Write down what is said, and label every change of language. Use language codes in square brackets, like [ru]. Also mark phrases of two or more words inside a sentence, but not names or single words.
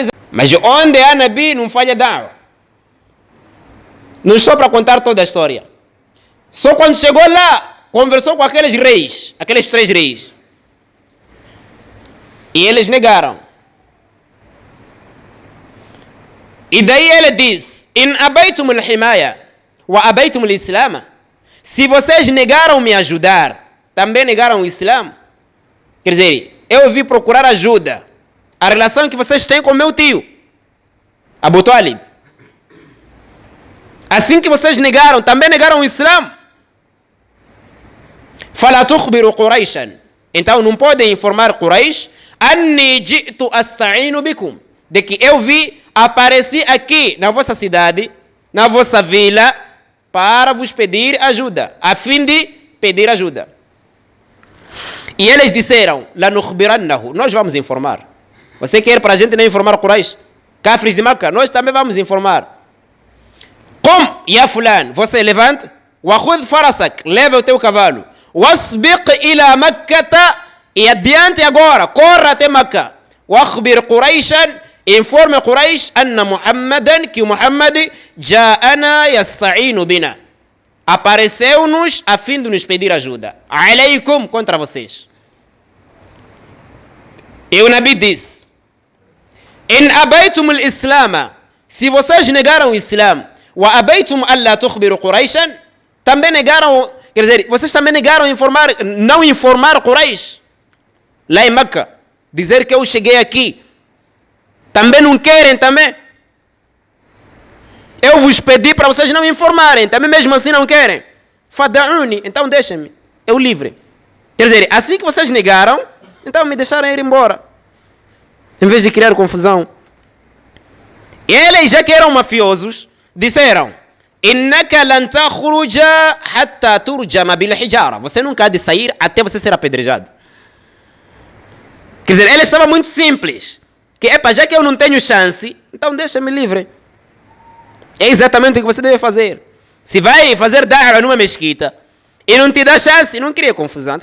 [pt] Mas onde há Nabi não falha da'wa. Não estou para contar toda a história. Só quando chegou lá, conversou com aqueles reis, aqueles 3 reis. E eles negaram. E daí ele diz: [ar] إن أبيتم الحماية وأبيتم الإسلام. [pt] Se vocês negaram me ajudar, também negaram o Islã. Quer dizer, eu vim procurar ajuda. A relação que vocês têm com meu tio, Abu Talib. Assim que vocês negaram, também negaram o Islã. [ar] فلا تخبروا قريشا. [pt] Então não podem informar Quraish [ar] أني جئت أستعين بكم, [pt] de que eu vi, apareci aqui na vossa cidade, na vossa vila, para vos pedir ajuda, a fim de pedir ajuda. E eles disseram: lanukhbirannahu, nós vamos informar. Você quer para a gente não informar Quraish? Cafres de Meca, nós também vamos informar. [ar] قم يا فلان, [pt] você levante, [ar] وخذ فرسك, [pt] leva o teu cavalo, [ar] واسبق إلى مكة, [pt] e adiante agora, corra até Meca. [ar] وأخبر قريشا, informe Quraish, أن محمدا, que Muhammad جاءنا يستعين بنا, [pt] apareceu-nos a fim de nos pedir ajuda. Alaykum, contra vocês. E o Nabi diz: [ar] إن أبيتم الإسلام, [pt] se vocês negaram o Islã, [ar] وأبيتم ألا تخبروا قريشا, [pt] também negaram, quer dizer, vocês também negaram não informar Quraish lá em Meca, dizer que eu cheguei aqui. Também não querem também. Eu vos pedi para vocês não informarem, também mesmo assim não querem. Fada'uni, então deixem-me, eu livre. Quer dizer, assim que vocês negaram, então me deixaram ir embora, em vez de criar confusão. E eles, já que eram mafiosos, disseram: [ar] إنك لن تخرج حتى ترجم بالحجارة. [pt] Você nunca há de sair até você ser apedrejado. Quer dizer, ele estava muito simples. Que, já que eu não tenho chance, então deixa-me livre. É exatamente o que você deve fazer. Se vai fazer da'wa numa mesquita e não te dá chance, não cria confusão.